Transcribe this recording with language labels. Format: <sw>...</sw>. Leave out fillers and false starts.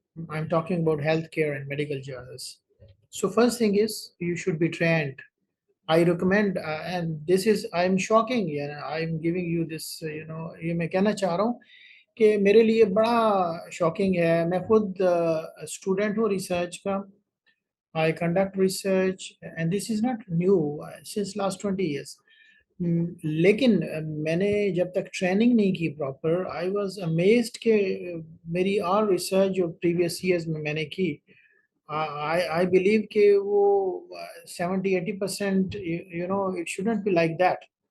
<en>I'm talking about healthcare and medical journals. So first thing is you should be trained. I recommend, and this is I'm shocking. I'm giving you this.</en> <hi>ये मैं कहना चाह रहा हूँ कि मेरे लिए बड़ा शॉकिंग है। मैं खुद स्टूडेंट हूँ रिसर्च का।</hi> <en>I conduct research, and this is not new since last 20 years.</en> <hi>लेकिन मैंने जब तक ट्रेनिंग नहीं की प्रॉपर,</hi> <en>I was amazed</en> <hi>कि मेरी और रिसर्च जो प्रीवियस ईयर्स में मैंने की,</hi> <en>I believe</en> <hi>कि वो 70-80%,</hi> <en>It shouldn't be like that.</en>